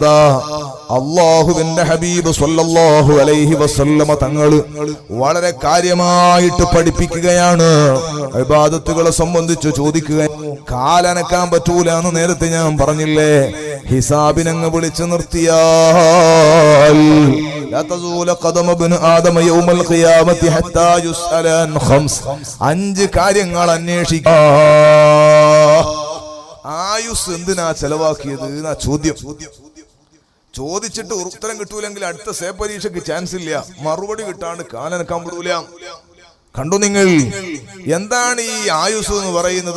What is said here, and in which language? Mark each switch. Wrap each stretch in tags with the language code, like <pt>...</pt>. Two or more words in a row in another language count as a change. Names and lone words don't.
<ml>അല്ലാഹുവിന്റെ ഹബീബ്</ml> <ar>صلى الله عليه وسلم</ar> <ml>തങ്ങൾ വളരെ കാര്യമായിട്ട് പഠിപ്പിക്കുകയാണ്. ഇബാദത്തുകളെ സംബന്ധിച്ച് ചോദിക്കുക, കാലനക്കാൻ പറ്റൂല എന്ന് നേരത്തെ ഞാൻ പറഞ്ഞില്ലേ. ഹിസാബിനങ്ങ് വിളിച്ചു നിർത്തിയാൽ</ml> <ar>لا تزول قدم ابن آدم يوم القيامة حتى يسأل عن خمس.</ar> <ml>5 കാര്യങ്ങൾ അന്വേഷിക്കുക. ആയുസ് എന്തിനാ ചെലവാക്കിയത് എന്നാ ചോദ്യം. ചോദിച്ചിട്ട് ഉത്തരം കിട്ടൂലെങ്കിൽ അടുത്ത സേ പരീക്ഷയ്ക്ക് ചാൻസ് ഇല്ല. മറുപടി കിട്ടാണ്ട് കാലനക്കാൻ വിടൂല. കണ്ടു നിങ്ങൾ, എന്താണ് ഈ ആയുസ് എന്ന് പറയുന്നത്?</ml>